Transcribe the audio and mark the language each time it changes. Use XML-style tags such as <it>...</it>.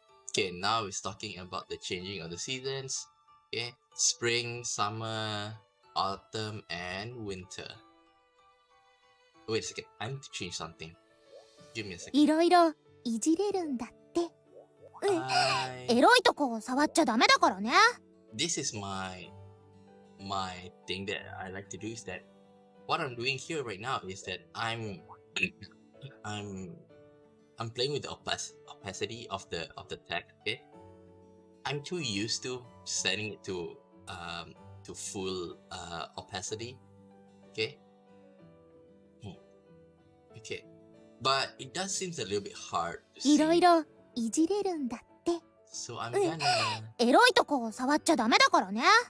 <en>Okay, now we're talking about the changing of the seasons. Okay, spring, summer, autumn, and winter. Wait a second, I need to change something. Give me a second.</en> <ja>いろいろいじれるんだって。エロいとこを触っちゃダメだからね。</ja> <en>This is my thing that I like to do is that what I'm doing here right now is that I'm playing with the opacity of the text. Okay, I'm too used to setting it to full opacity. Okay. Okay, but it does seem a little bit hard to see.</en> <ja>いろいろいじれるんだって。</ja> <en>So I'm gonna</en> <ja>エロいとこを触っちゃダメだからね。</ja>